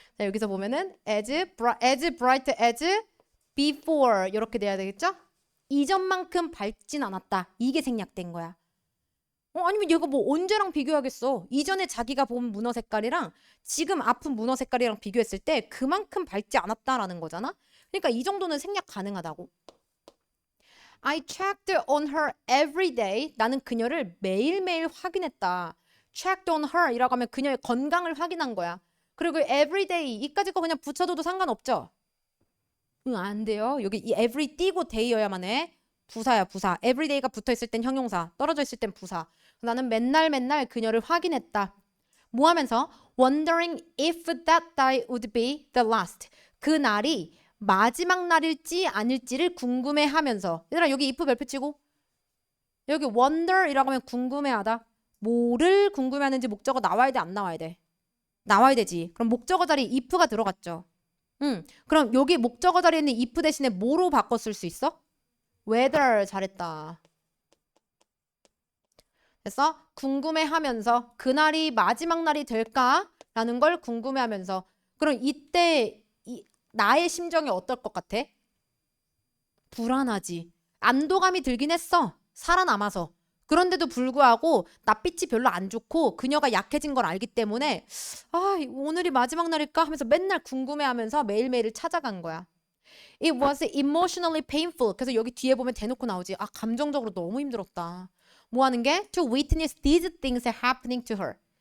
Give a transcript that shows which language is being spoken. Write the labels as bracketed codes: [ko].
[ko] 자, 여기서 보면은 [en] as bright as before [ko] 이렇게 돼야 되겠죠? 이전만큼 밝진 않았다. 이게 생략된 거야. 아니면 얘가 뭐 언제랑 비교하겠어? 이전에 자기가 본 문어 색깔이랑 지금 아픈 문어 색깔이랑 비교했을 때 그만큼 밝지 않았다라는 거잖아. 그러니까 이 정도는 생략 가능하다고. [en] I checked on her every day. [ko] 나는 그녀를 매일매일 확인했다. [en] checked on her [ko] 이라고 하면 그녀의 건강을 확인한 거야. 그리고 [en] every day [ko] 이까지 거 그냥 붙여둬도 상관없죠? 안 돼요. 여기 이 every 띄고 day여야만 해. 부사야, 부사. [en] every day [ko] 가 붙어 있을 땐 형용사, 떨어져 있을 땐 부사. 나는 맨날 그녀를 확인했다. 뭐 하면서? [en] Wondering if that day would be the last. [ko] 그 날이 마지막 날일지 아닐지를 궁금해하면서. 얘들아 여기 if 별표 치고. 여기 wonder이라고 하면 궁금해하다. 뭐를 궁금해하는지 목적어 나와야 돼, 안 나와야 돼? 나와야 되지. 그럼 목적어 자리에 if가 들어갔죠. 그럼 여기 목적어 자리에 있는 if 대신에 뭐로 바꿔 쓸 수 있어? whether. 잘했다. 그래서 궁금해하면서 그날이 마지막 날이 될까라는 걸 궁금해하면서. 그럼 이때 나의 심정이 어떨 것 같아? 불안하지. 안도감이 들긴 했어. 살아남아서. 그런데도 불구하고 낯빛이 별로 안 좋고 그녀가 약해진 걸 알기 때문에 오늘이 마지막 날일까 하면서 맨날 궁금해하면서 매일매일을 찾아간 거야. [en] It was emotionally painful. [ko] 그래서 여기 뒤에 보면 대놓고 나오지. 감정적으로 너무 힘들었다. 뭐 하는 게? [en] To witness these things happening to her.